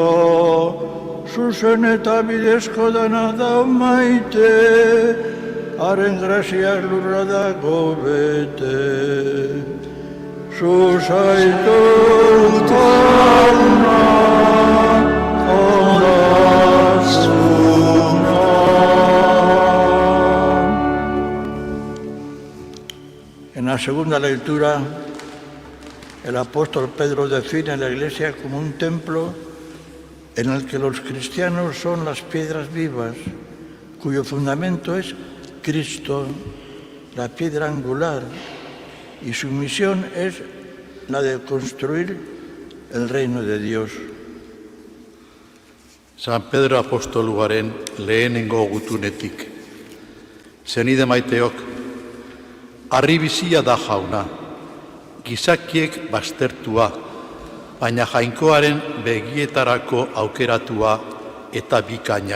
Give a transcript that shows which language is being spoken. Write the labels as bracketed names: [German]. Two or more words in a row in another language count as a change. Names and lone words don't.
[Basque] Zuzen eta bidezko dana da maite, haren graziak lurra dago bete. Zuzaitut jauna, ondasuna. [Spanish] En la segunda lectura, el apóstol Pedro define la Iglesia como un templo en el que los cristianos son las piedras vivas, cuyo fundamento es Cristo, la piedra angular, y su misión es la de construir el reino de Dios. [Basque] San Pedro apostoluaren lehenengo gutunetik. Zenide maiteok, harri bizia da jauna, gizakiek baztertua, baina jainkoaren begietarako aukeratua eta bikaina.